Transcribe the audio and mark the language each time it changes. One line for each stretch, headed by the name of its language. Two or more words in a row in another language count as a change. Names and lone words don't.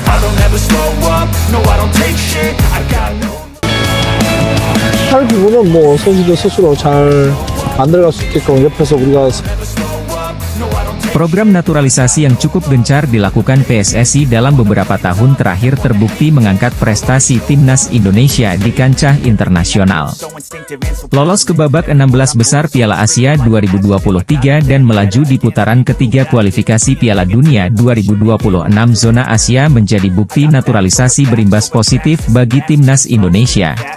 English: don't ever slow up, no I don't take shit, I got no.
Korean: 할 부분은 뭐 선수들 스스로 잘 만들어갈 수 있게끔 옆에서 우리가
Indonesian: Program naturalisasi yang cukup gencar dilakukan PSSI dalam beberapa tahun terakhir terbukti mengangkat prestasi timnas Indonesia di kancah internasional. Lolos ke babak 16 besar Piala Asia 2023 dan melaju di putaran ketiga kualifikasi Piala Dunia 2026 zona Asia menjadi bukti naturalisasi berimbas positif bagi timnas Indonesia.